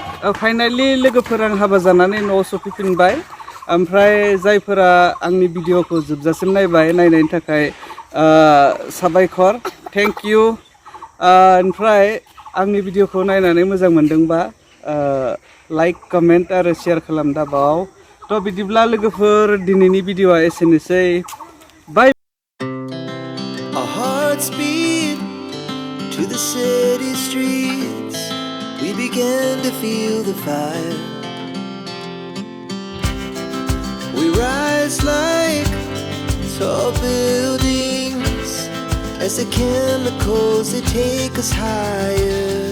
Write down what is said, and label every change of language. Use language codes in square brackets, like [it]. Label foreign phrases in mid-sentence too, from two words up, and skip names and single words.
[brx] फाइनालि लोगोफोर आं हाबा जानानै न'आव सफैफिनबाय ओमफ्राय जायफोरा आंनि भिडिअखौ जोबजासिम नायबाय नायनायनि थाखाय साबायखर [en] thank you [brx] ओमफ्राय आंनि भिडिअखौ नायनानै मोजां मोनदोंबा [en] like comment [brx] आरो शेयार खालाम दाबाव थ' बिदिब्ला लोगोफोर दिनैनि भिडिअआ एसेनोसै बाय [en] Our hearts beat to the city streets. We began to feel the fire. We rise like tall buildings as the chemicals they take us higher.